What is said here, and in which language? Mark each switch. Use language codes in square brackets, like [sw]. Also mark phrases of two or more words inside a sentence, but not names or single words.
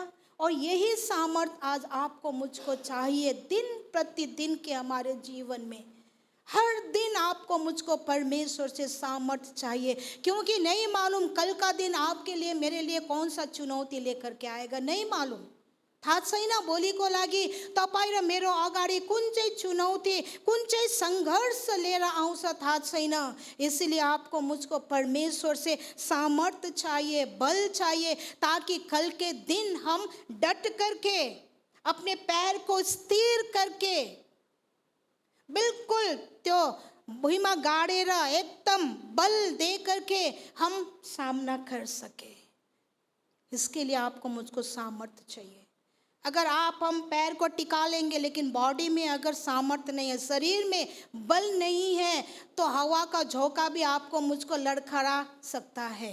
[hi] और यही सामर्थ आज आपको मुझको चाहिए दिन प्रतिदिन के हमारे जीवन में। हर दिन आपको मुझको परमेश्वर से सामर्थ चाहिए, क्योंकि नहीं मालूम कल का दिन आपके लिए मेरे लिए कौन सा चुनौती लेकर के आएगा, नहीं मालूम। [ne] थाहा छैन भोलिको लागि तपाईँ र मेरो अगाडि कुन चाहिँ चुनौती, कुन चाहिँ सङ्घर्ष लिएर आउँछ थाहा छैन। [hi] इसलिए आपको मुझको परमेश्वर से सामर्थ्य चाहिए, बल चाहिए, ताकि कल के दिन हम डट करके अपने पैर को स्थिर करके बिल्कुल [ne] त्यो भुइँमा गाडेर [hi] एकदम बल दे करके हम सामना कर सके। इसके लिए आपको मुझको सामर्थ्य चाहिए। अगर हम पैर को टिका लेंगे लेकिन बॉडी में अगर सामर्थ्य नहीं है, शरीर में बल नहीं है, तो हवा का झोंका भी आपको मुझको लड़खड़ा सकता है।